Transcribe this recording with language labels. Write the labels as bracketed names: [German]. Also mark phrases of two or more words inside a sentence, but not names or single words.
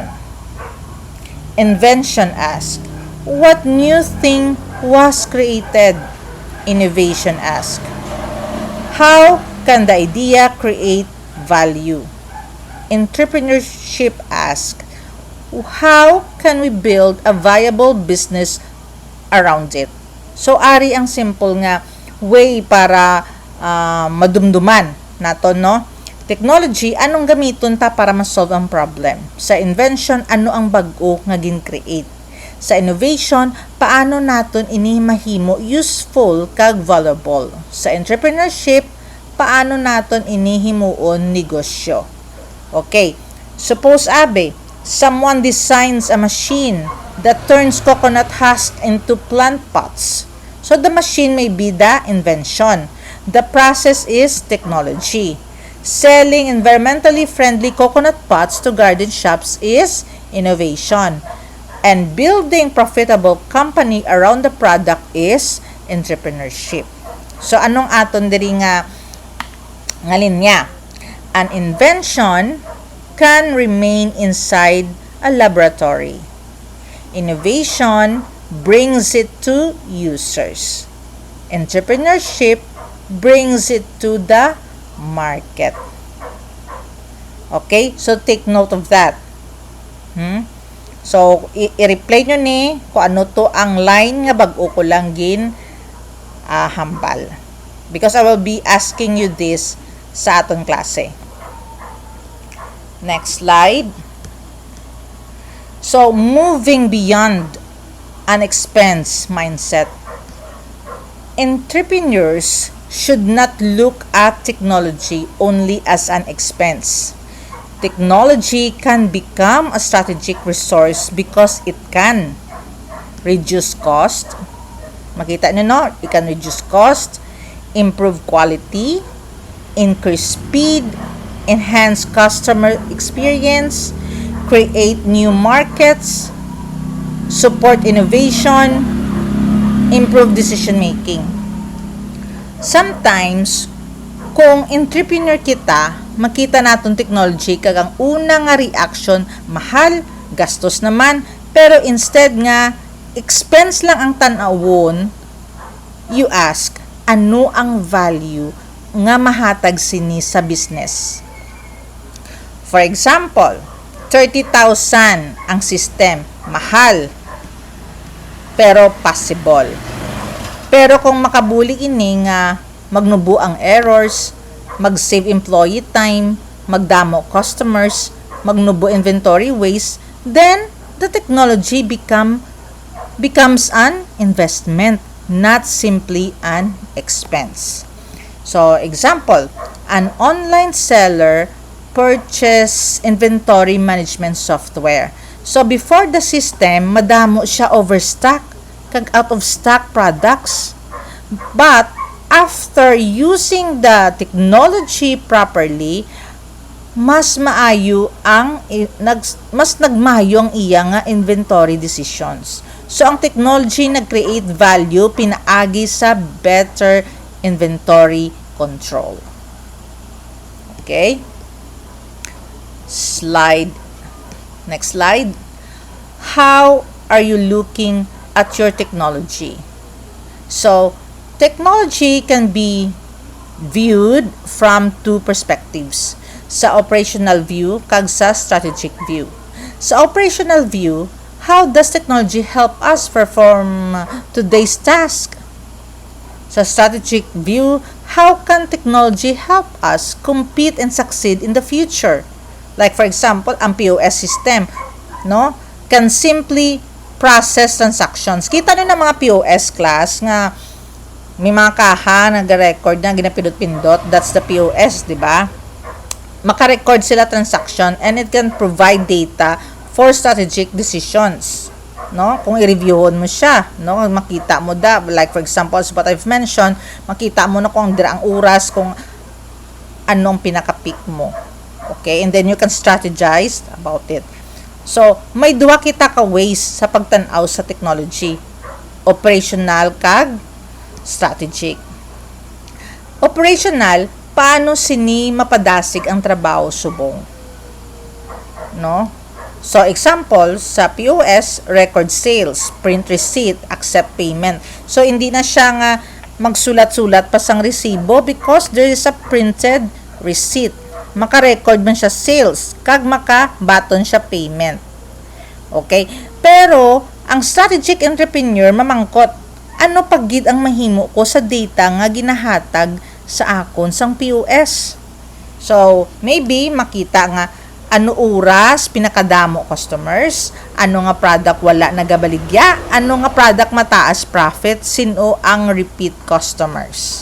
[English] Invention asks, what new thing was created? Innovation asks, how can the idea create value? Entrepreneurship asks, how can we build a viable business around it? So, [Hiligaynon] ari ang simple nga way para madumduman nato, no? Technology, anong gamiton ta para ma-solve ang problem? Sa invention, ano ang bag-o nga gin-create? Sa innovation, paano naton ini mahimo useful kag valuable? Sa entrepreneurship, paano naton ini himuon negosyo? [English] Okay, suppose abe, someone designs a machine that turns coconut husk into plant pots. So the machine may be the invention. The process is technology. Selling environmentally friendly coconut pots to garden shops is innovation. And building profitable company around the product is entrepreneurship. [Hiligaynon] So anong aton diri nga linya? [English] An invention can remain inside a laboratory. Innovation brings it to users. Entrepreneurship brings it to the market. Okay? So, take note of that. [Hiligaynon] So, i-replay nyo ni kung ano to ang line nga bag-o ko lang gin hambal. [English] Because I will be asking you this [Hiligaynon] sa aton klase. [English] Next slide. So, moving beyond an expense mindset. Entrepreneurs should not look at technology only as an expense. Technology can become a strategic resource because it can reduce cost. [Hiligaynon] Makita nyo, no? [English] It can reduce cost, improve quality, increase speed, enhance customer experience, create new markets, support innovation, improve decision making. Sometimes, [Hiligaynon] kung entrepreneur kita, makita naton technology kag ang una nga reaction, mahal, gastos naman, pero instead nga expense lang ang tan-awon, [English] you ask, [Hiligaynon] ano ang value nga mahatag sini sa business? [English] For example, [Hiligaynon] 30,000 ang system, mahal, pero possible. Pero kung makabuli ini nga magnubo ang errors, mag-save employee time, magdamo customers, magnubo inventory waste, [English] then the technology becomes an investment, not simply an expense. So, example, an online seller purchase inventory management software. So, before the system, [Hiligaynon] madamo siya overstock, kag out of stock products. [English] But, after using the technology properly, [Hiligaynon] mas maayo ang mas nagmayo ang iya nga [English] inventory decisions. [Hiligaynon] So, ang technology nag-create value pinaagi sa [English] better inventory control. Okay? Next slide. How are you looking at your technology? So, technology can be viewed from two perspectives. [Hiligaynon] Sa [English] operational view, [Hiligaynon] kag sa [English] strategic view. Sa operational view, how does technology help us perform today's task? Sa strategic view, how can technology help us compete and succeed in the future? Like for example, ang POS system, no, can simply process transactions. [Hiligaynon] Kita nyo na mga POS class nga may mga kaha nag-record na ginapindot-pindot, [English] that's the POS, di ba? [Hiligaynon] Maka-record sila [English] transaction and it can provide data for strategic decisions. [Hiligaynon] No? Kung i-reviewon mo siya, no? Makita mo da, [English] like for example, as what I've mentioned, [Hiligaynon] makita mo na kung ang oras, kung anong pinaka-peak mo. [English] Okay? And then you can strategize about it. So, [Hiligaynon] may duwa kita ka ways sa pagtanaw sa technology. Operational kag strategic. Operational, paano sini mapadasig ang trabaho subong? [English] No? So, example, sa POS, record sales, print receipt, accept payment. So, [Hiligaynon] hindi na siya nga magsulat-sulat pa sang resibo [English] because there is a printed receipt. [Hiligaynon] Maka-record man siya sales, kag maka-button siya payment. [English] Okay? [Hiligaynon] Pero, ang strategic entrepreneur mamangkot, ano paggid ang mahimo ko sa data nga ginahatag sa akon sang POS? So, maybe makita nga ano oras pinakadamo customers, ano nga product wala nagabaligya, ano nga product mataas profit, sino ang [English] repeat customers.